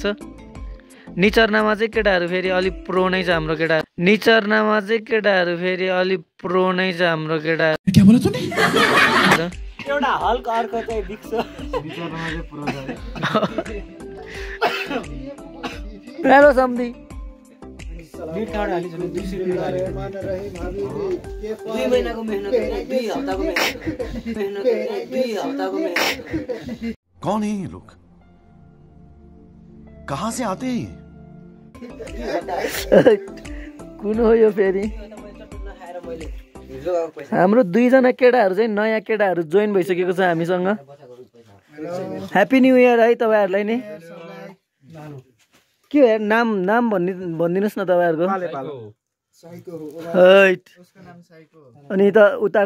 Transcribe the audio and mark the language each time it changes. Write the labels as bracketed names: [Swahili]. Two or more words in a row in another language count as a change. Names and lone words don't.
[Nepali] निचर्नामा चाहिँ केटाहरू फेरि अलिक प्रो नै छ हाम्रो केटा। निचर्नामा चाहिँ केटाहरू फेरि अलिक प्रो नै छ हाम्रो केटा। एउटा हल्का अर्को चाहिँ दिक्छ। हेलो सम्धी, [Hindi] कौन है ये लोग, कहाँ से आते हैं? [Nepali] कुन हो यो फेरि? हाम्रो दुईजना केटाहरू चाहिँ नयाँ केटाहरू जोइन भइसकेको छ हामीसँग [English] Happy New Year [Nepali] है तपाईँहरूलाई नि के हो नाम नाम भनिदिनुहोस् न तपाईँहरूको अनि त उताको